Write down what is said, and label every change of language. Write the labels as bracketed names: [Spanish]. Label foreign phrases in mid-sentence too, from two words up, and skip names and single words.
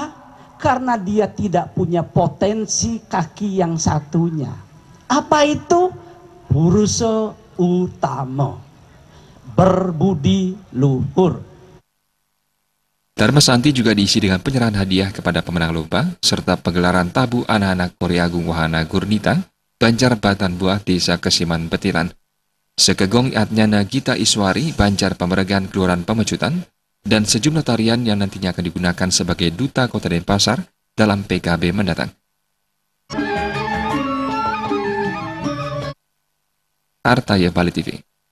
[Indonesian] Karena dia tidak punya potensi kaki yang satunya. Apa itu? Purusa utama, berbudi luhur. Dharma Santi juga diisi dengan penyerahan hadiah kepada pemenang lomba, serta pegelaran tabu anak-anak Polri Agung Wahana Gurnita, Banjar Batan Buah Desa Kesiman Betiran, Sekegong Atnyana Gita Iswari, Banjar Pameregan Kelurahan Pemecutan, dan sejumlah tarian yang nantinya akan digunakan sebagai duta Kota Denpasar dalam PKB mendatang. Artaya Bali TV.